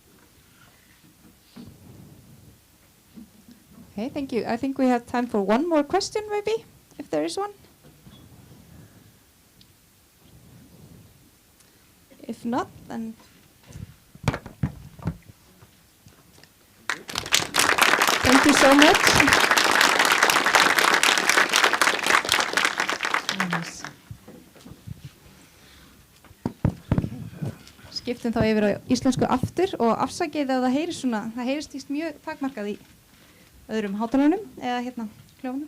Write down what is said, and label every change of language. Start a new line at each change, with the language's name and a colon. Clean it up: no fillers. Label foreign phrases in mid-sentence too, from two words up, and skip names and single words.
English: Okay, thank you. I think we have time for one more question, maybe, if there is one. If not, then thank you so much.
Icelandic: Skiptum þá yfir á íslensku aftur og afsakið að það heyrist svona, það heyrist víst mjög takmarkað í öðrum hátalunum eða hérna kljónum.